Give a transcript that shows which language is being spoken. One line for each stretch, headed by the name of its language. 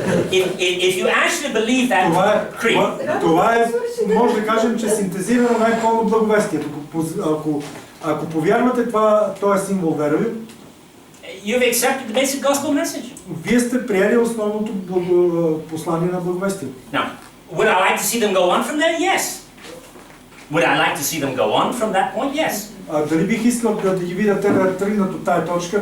English: If you actually believe that creed,
Bulgarian: Това е, може да кажем, че синтезирано най-пълно благовестие. Ако повярвате това, то е символ верою,
English: you've accepted the basic gospel message.
Bulgarian: Вие сте приели основното послание на благовестието.
English: Now, would I like to see them go on from there? Yes. Would I like to see them go on from that point? Yes.
Bulgarian: Дали бих искал да ги видя те да тръгнат от тая точка?